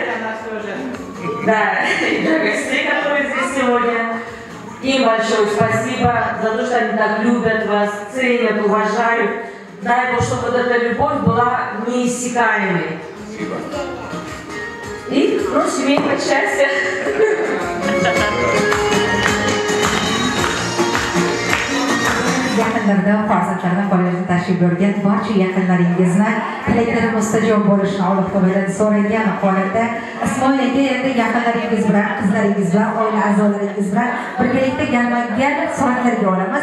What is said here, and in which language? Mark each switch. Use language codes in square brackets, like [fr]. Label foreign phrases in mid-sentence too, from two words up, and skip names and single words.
[ru] Да, и для гостей, которые здесь сегодня. Им большое спасибо за то, что они так любят вас, ценят, уважают. Дай Бог, чтобы вот эта любовь была неиссякаемой. Спасибо. И, семейное счастье. [uz] Yaqinlarda farzandlarni kollejga tashrif buyurgan barcha yaqinlaringizni tilaklari mustajob bo'lishini Alloh taolodan so'ragan holatda Ismoil aka endi yaqinlaringiz bilan, qizlaringiz bilan, oila a'zolaringiz bilan birgalikda galma-gal suratlarga olamiz.